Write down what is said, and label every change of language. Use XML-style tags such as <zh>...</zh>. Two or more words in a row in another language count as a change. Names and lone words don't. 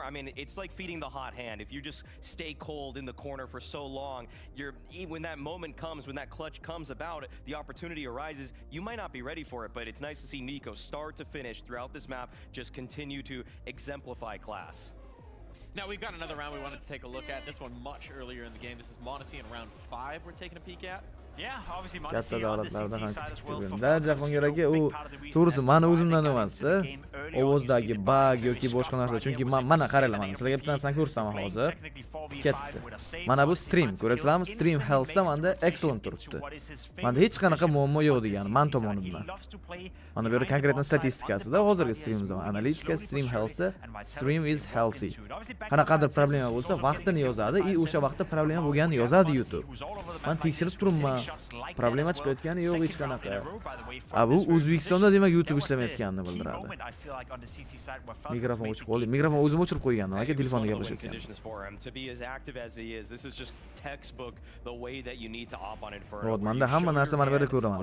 <en>I mean, it's like feeding the hot hand. If you just stay cold in the corner for so long, when that moment comes, when that clutch comes about, the opportunity arises, you might not be ready for it, but it's nice to see Nico start to finish throughout this map just continue to exemplify class. Now we've got another round we wanted to take a look at. This one much earlier in the game. This is Monacy in round 5 we're taking a peek at. Yeah, obviously</en> <uz>Katta</uz> <en>Monacy on the</en> <uz>davlatlardan</uz> <en>CT</en> <uz>ham</uz> <en>side as well.</en> <uz>kichikda. Jahongir aka u to'g'risi meni o'zimdan emasda. Ovozdagi bug yoki boshqa narsa. Chunki mana qaranglar, mana sizlarga bitta narsani ko'rsataman hozir. Ketdi. Mana bu stream, ko'ryapsizlarmi?</uz> <en>Stream healthda</en> <uz>menda excellent turibdi. Menda hech qanaqa muammo yo'q degani men tomonidan. Mana bu yerda konkretno statistikasida hozirgi streamimiz analitika,</uz> <en>stream healthda stream is healthy.</en> <uz>Qanaqadir problema bo'lsa, vaqtini yozadi, o'sha vaqtda problema bo'lganini yozadi YouTube. Men tekshirib turibman. Problema chiqayotgani yo'q hech qanaqa. Bu O'zbekistonda demak YouTube ishlamayotganini bildiradi. Mikrofon o'chib qoldi. Mikrofon o'zim o'chirib qo'ygandim, aka telefonda gaplashayotgandim. Hozir menda hamma narsa mana bu yerda ko'raman.</uz>